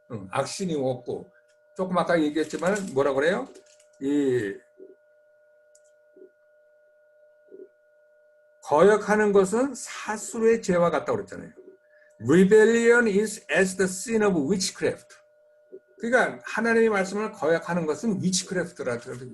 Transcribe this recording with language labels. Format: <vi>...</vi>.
<ko>악신이 없고 조금 아까 얘기했지만 뭐라고 그래요? 이 거역하는 것은 사술의 죄와 같다고 그랬잖아요.</ko> <en>Rebellion is as the sin of witchcraft.</en> <ko>그러니까 하나님의 말씀을 거역하는 것은 witchcraft라고 그래요.</ko>